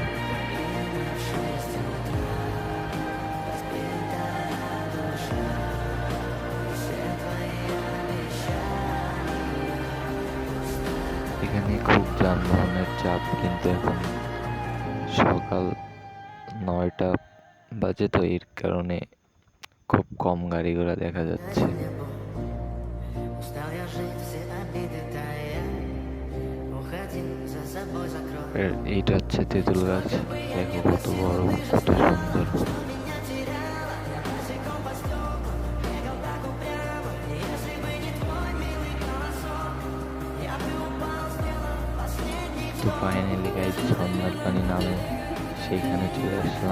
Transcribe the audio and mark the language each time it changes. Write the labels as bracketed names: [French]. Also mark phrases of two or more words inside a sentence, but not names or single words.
[Bangla] এখানে খুব যানবাহনের চাপ, কিন্তু এখন সকাল 9টা বাজে, তো এর কারণে খুব কম গাড়ি ঘোড়া দেখা যাচ্ছে। [Russian] Устал я жить, все обиды тая. Уходи, за собой закрой. [Bangla] এইটা হচ্ছে তেঁতুল গাছ, দেখো কত বড়, কত সুন্দর। তো [English] finally guys [Bangla] ঝর্ণার পানি নামে সেইখানে চলে আসলাম।